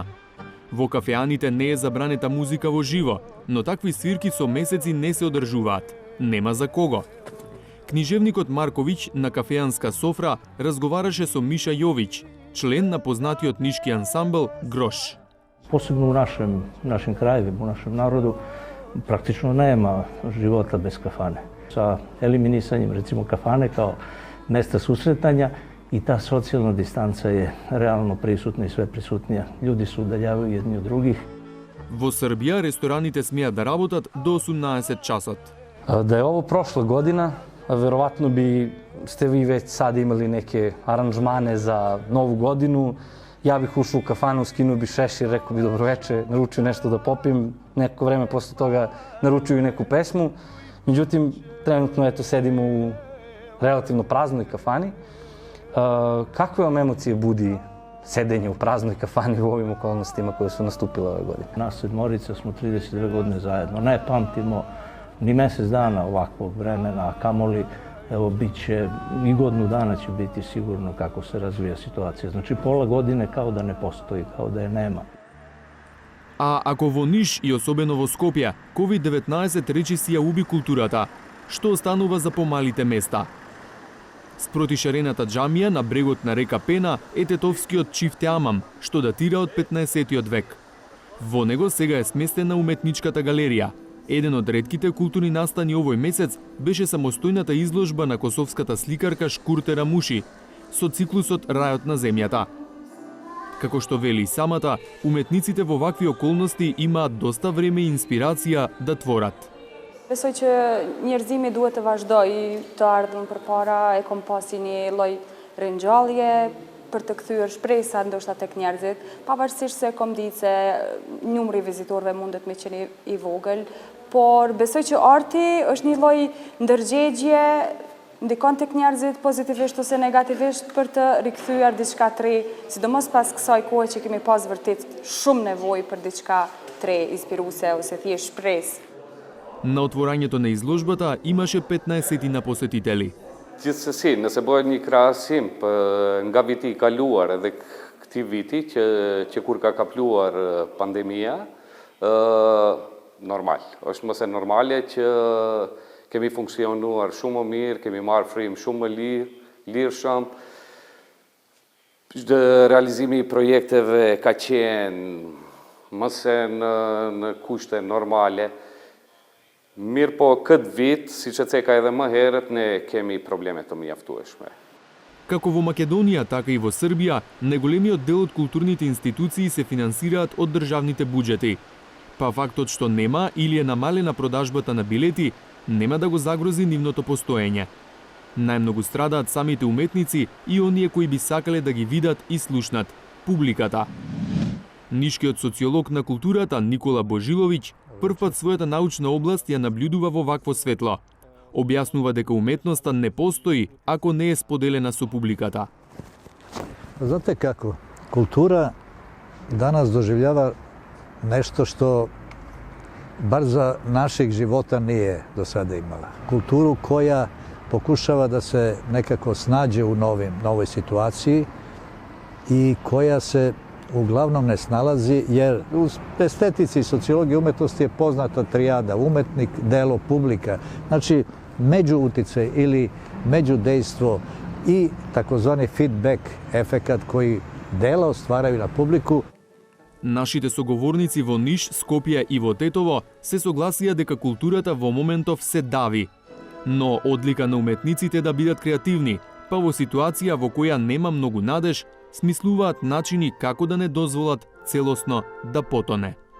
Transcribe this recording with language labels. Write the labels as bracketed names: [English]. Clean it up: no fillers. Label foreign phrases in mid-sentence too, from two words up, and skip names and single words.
[Macedonian] Во кафеаните не е забранета музика во живо, но такви свирки со месеци не се одржуваат. Нема за кого. Книжевникот Марковиќ на кафеанска софра разговараше со Миша Јовиќ, член на познатиот нишки ансамбл Грош. [Serbian] Посебно у нашим крајевima, у нашем народу, практично нема живота без кафане. Sa eliminisanjem recimo kafane kao mesta susretanja i ta socijalna distanca je realno prisutna i sve prisutnija. Ljudi se udaljavaju jedni od drugih. [Macedonian] Во Србија рестораните смеат да работат до 18 часот. [Serbian] Da je ovo prošla godina, verovatno bi ste vi već sad imali neke aranžmane za novu godinu. Ja bih ušao u kafanu, skinuo bi šešir, rekao bi dobroveče, naručio nešto da popim. Neko vreme posle toga naručio i neku pesmu. Međutim, trenutno eto sedimo u relativno praznoj kafani. Kakve vam emocije budi sedenje u praznoj kafani u ovim okolnostima koje su nastupile ove godine? Nas sedmorica smo 32 godine zajedno. Ne pamtimo ni mesec dana ovakvog vremena, a kamoli, evo, bit će i godinu dana će biti sigurno kako se razvija situacija. Znači, pola godine kao da ne postoji, kao da je nema. [Macedonian] А ако во Ниш и особено во Скопје, COVID-19 речиси ја уби културата, што останува за помалите места? Спроти шарената џамија на брегот на река Пена е тетовскиот Чифте Амам, што датира од 15-тиот век. Во него сега е сместена уметничката галерија. Еден од ретките културни настани овој месец беше самостојната изложба на косовската сликарка Шкурте Рамуши со циклусот Рајот на земјата. Како што вели самата, уметниците во вакви околности имаат доста време и инспирација да творат. [Albanian] Besoj që njerëzimi duhet të vazhdojë të ardhmën përpara, e kom pasi një lloj ringjallje për të kthyer shpresa ndoshta tek njerëzit, pavarësisht se kom ditë se numri vizitorëve mundet me qenë i vogël, por besoj që arti është një lloj ndërgjegje, ndikon tek njerëzit pozitivisht ose negativisht për të rikthyer diçka të re, sidomos pas kësaj kohe që kemi pas vërtet shumë nevojë për diçka të re, inspiruese ose thjesht shpresë. [Macedonian] На отворањето на изложбата имаше 15 посетители. [Albanian] Gjithsesi, nëse bëhet një krahasim nga viti i kaluar edhe këtij viti që kur ka kapluar pandemia, normal. Është mëse normale që kemi funksionuar shumë më mirë, kemi marrë frymë shumë më lirshëm. Realizimi i projekteve ka qenë mëse në kushte normale. Mirë po këtë vit, si që ceka edhe më herët, ne kemi probleme të mjaftueshme. [Macedonian] Како во Македонија, така и во Србија, најголемиот дел од културните институции се финансираат од државните буџети. Па фактот што нема или е намалена продажбата на билети, нема да го загрози нивното постоење. Најмногу страдаат самите уметници и оние кои би сакале да ги видат и слушнат – публиката. Нишкиот социолог на културата Никола Божиловиќ првпат својата научна област ја наблюдува во вакво светло. Објаснува дека уметноста не постои ако не е споделена со публиката. [Serbian] Znate kako, kultura danas doživljava nešto što bar za našeg života nije do sada imala. Kulturu koja pokušava da se nekako snađe u novoj situaciji i koja se uglavnom ne snalazi, jer u estetici i sociologiji umetnosti je poznata trijada umetnik, delo, publika. Znači, međuuticaj ili međudejstvo i takozvani feedback efekat koji dela ostvaraju na publiku. [Macedonian] Нашите соговорници во Ниш, Скопје и во Тетово се согласија дека културата во моментов се дави. Но одлика на уметниците да бидат креативни, па во ситуација во која нема многу надеж, смислуваат начини како да не дозволат целосно да потоне.